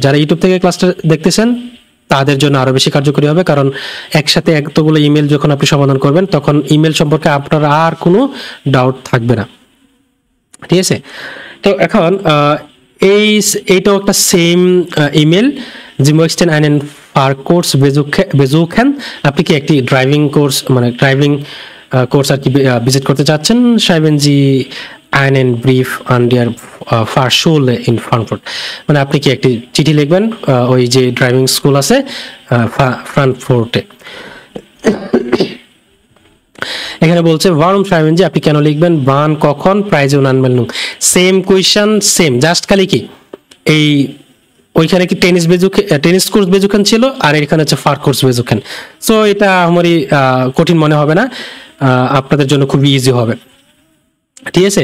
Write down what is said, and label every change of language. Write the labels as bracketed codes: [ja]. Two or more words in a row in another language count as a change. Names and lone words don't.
[bn] যারা ইউটিউব থেকে ক্লাসটা দেখতেছেন তাদের জন্য আরো বেশি কার্যকরী হবে, কারণ একসাথে এতগুলো ইমেল যখন আপনি সমাধান করবেন তখন ইমেল সম্পর্কে আপনার আর কোনো ডাউট থাকবে না, ঠিক আছে। তো এখন এইটাও একটা সেম ইমেল [de] Sie möchten einen Fahrkurs besuchen, [bn] আপনি কি একটি [en] driving course [bn] মানে [en] driving course [bn] আর কি ভিজিট করতে চাচ্ছেন, [de] schreiben Sie einen Brief an der Fahrschule in Frankfurt, [bn] মানে আপনি কি একটি চিঠি লিখবেন ওই যে [en] driving school [bn] আছে ফ্রাঙ্কফুর্টে। এখানে বলছে [de] warum schreiben Sie, [bn] আপনি কেন লিখবেন, wann কখন, [de] Preise und Anmeldung [en] same question [bn] সেম, জাস্ট খালি কি এই ওইখানে কি [de] Tennis Kurs besuchen [bn] ছিল আর এখানে হচ্ছে [de] Fahr Kurs besuchen. [bn] সো এটা আমারই কঠিন মনে হবে না, আপনাদের জন্য খুবই ইজি হবে, ঠিক আছে।